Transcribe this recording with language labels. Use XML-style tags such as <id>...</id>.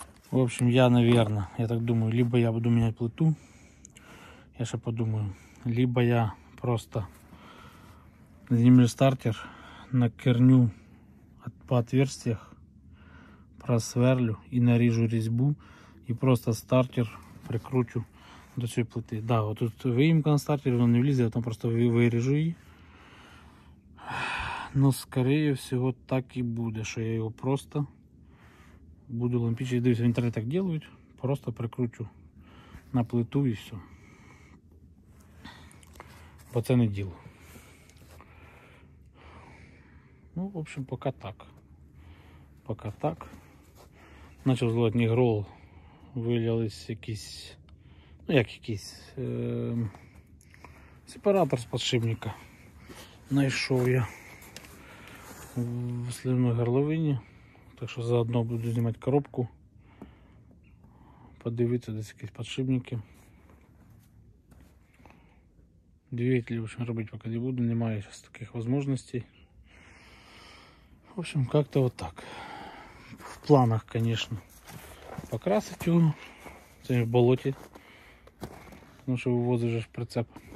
<ru>В общем, я, наверное, я так думаю, либо я буду менять плиту,</ru> <uk>я ще подумаю,</uk> <ru>либо я просто сниму стартер, накерню по отверстиях, просверлю и нарежу резьбу и просто стартер прикручу</ru> <uk>до цієї плити.</uk> <ru>Да, вот тут выемка</ru> <uk>на стартері, воно не влізе, я там просто виріжу її.</uk> <ru>Но скорее всего</ru> <uk>так і буде, що я його просто буду лампичить. Дивіться, в інтернеті так делают, просто прикручу на плиту і все. Бо це не діло.</uk> <ru>Ну, в общем, пока так. Пока так.</ru> <uk>Начав зливати нігрол, вилялись якісь, ну як якийсь, сепаратор з подшипника. Знайшов я в сливной горловині. Так що заодно буду знімати коробку, подивитися десь якісь подшипники.</uk> <ru>Двигатель, в общем,</ru> <uk>робити поки не буду, немає зараз таких можливостей.</uk> <ru>В общем, как-то вот так. В планах, конечно, покрасить его в болоте, потому что вывозишь прицеп.</ru>